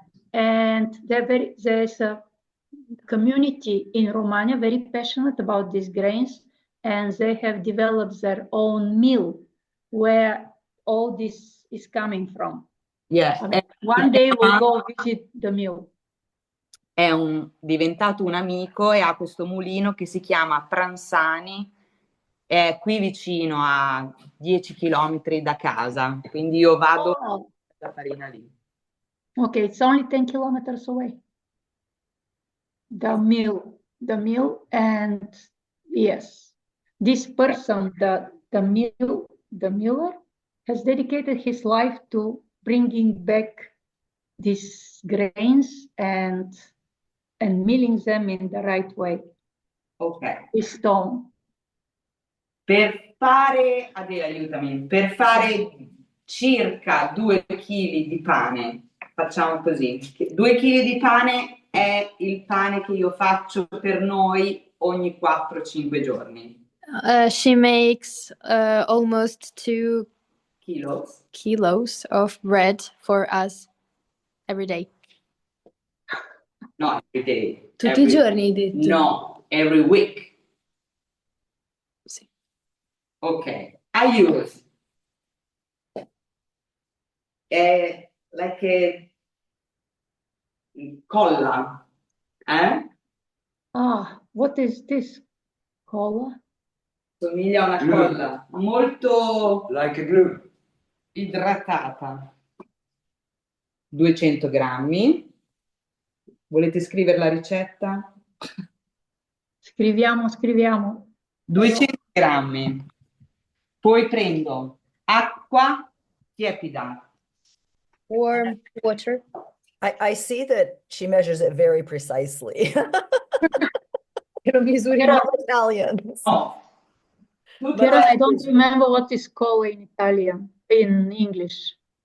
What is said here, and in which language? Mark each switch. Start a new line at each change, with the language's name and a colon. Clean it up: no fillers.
English: And there's a community in Romagna very passionate about these grains, and they have developed their own mill where all this is coming from. Yeah. I mean, one day we'll go visit the mill.
Italian: È diventato un amico e ha questo mulino che si chiama Pransani, è qui vicino a 10 chilometri da casa, quindi io vado la farina lì.
English: Okay, it's only 10 kilometers away. The mill, and yes, this person, the miller, has dedicated his life to bringing back these grains and milling them in the right way. Ok. With stone.
Italian: Per fare, Adele, aiutami, per fare circa 2 kg di pane, facciamo così, 2 kg di pane è il pane che io faccio per noi ogni 4-5 giorni.
English: She makes almost 2 kilos of bread for us every day. No, every day.
Italian: Tutti i giorni, hai detto?
English: No, every week.
Italian: Sì.
English: Ok, I use like a colla, What is this? Cola?
Italian: Somiglia a una colla, molto
English: Like a glue.
Italian: idratata. 200 grammi. Volete scrivere la ricetta? Scriviamo. 200 grammi. Poi prendo acqua tiepida.
English: Warm water. I see that she measures it very precisely.
Italian: Lo misuri
English: We're all Italians. No. Karen, I don't remember what is cola in Italian, in English.